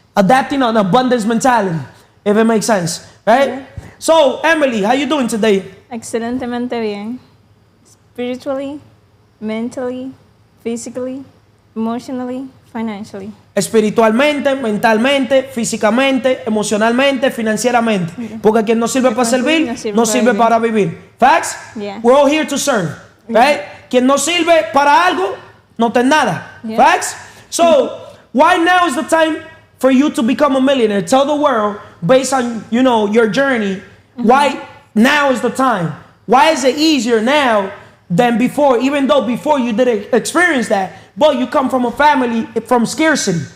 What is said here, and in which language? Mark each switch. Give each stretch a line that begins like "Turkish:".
English: Adapting an abundance mentality, if it makes sense, right? Yeah. So, Emily, how you doing today?
Spanish: Excelentemente bien.
English: Spiritually, mentally, physically, emotionally, financially.
Spanish: Espiritualmente, mentalmente, físicamente, emocionalmente, financieramente. Porque quien no sirve para servir, no sirve para vivir.
English: Facts? Yeah. We're all here to serve, right?
Spanish: Quien no sirve para algo, no tiene nada.
English: Yeah. Facts? So, why now is the time for you to become a millionaire? Tell the world, based on, your journey, why now is the time? Why is it easier now than before? Even though before you didn't experience that, but you come from a family from scarcity,